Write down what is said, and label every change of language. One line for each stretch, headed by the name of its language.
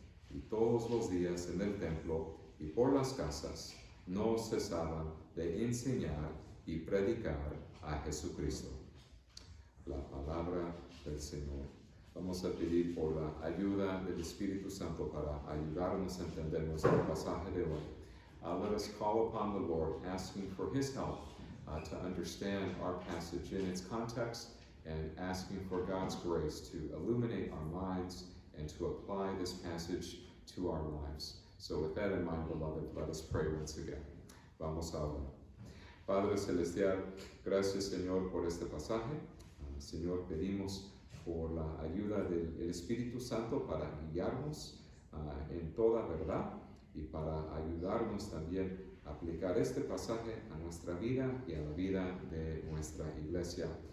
Spanish: Y todos los días en el templo y por las casas no cesaban de enseñar y predicar a Jesucristo. La palabra del Señor. Vamos a pedir por la ayuda del Espíritu Santo para ayudarnos a entender nuestro pasaje de hoy.
English: Let us call upon the Lord, asking for His help to understand our passage in its context, and asking for God's grace to illuminate our minds and to apply this passage to our lives. So with that in mind, beloved, let us pray once again.
Spanish: Vamos a orar. Padre Celestial, gracias Señor por este pasaje. Señor, pedimos por la ayuda del Espíritu Santo para guiarnos en toda verdad y para ayudarnos también a aplicar este pasaje a nuestra vida y a la vida de nuestra iglesia.